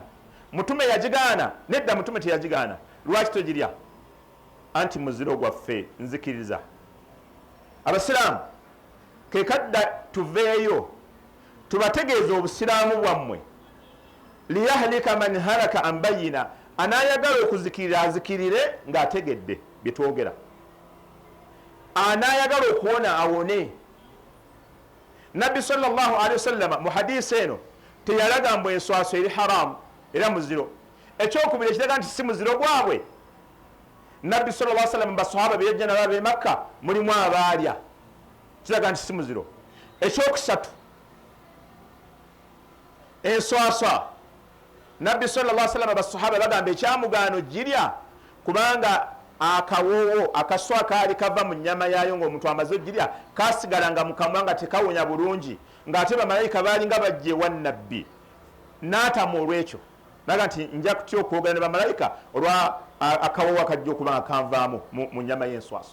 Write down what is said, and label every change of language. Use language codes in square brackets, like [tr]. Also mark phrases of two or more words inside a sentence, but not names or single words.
[lg] Mutume yagigaana, nedda mutume teyagigaana. Lwaki togirya? Anti muziro gwaffe, nzikiriza. Abasiraamu kekadda tuveeyo tubategeeza obusiraamu bwammwe. [ar] ليهلك من هلك عن بينة, [lg] anayagala okuzikirira azikirire ng'ategedde bye twogera. Anayagala okuwona awone. Nabbi [ar] صلى الله عليه وسلم [lg] mu hadisi eno teyalaga mbu enswaswa eri haramu era muziro. Ekyokubiri ekiraga nti si muziro gwabwe. Nabbi [ar] صلى الله عليه وسلم [lg] basahaba be yajja nabo ab'e Makka mulimu abaalya, kiraga nti si muziro. Ekyokusatu, enswaswa nabbi [ar] صلى الله عليه وسلم [lg] basahaba bagamba ekyamugaano girya kubanga akawoowo akaswa kaali kava mu nnyama yaayo ng'omuntu amaze ogirya kasigalanga mu kamwa nga tekawonya bulungi, ng'ate bamalayika baali nga bajja ewa nabbi n'atamu olwekyo. Naga nti nja kutya okwogera ne bamalayika olwa akawoowo akajja okuba nga kanvaamu mu nnyama y'enswaswa.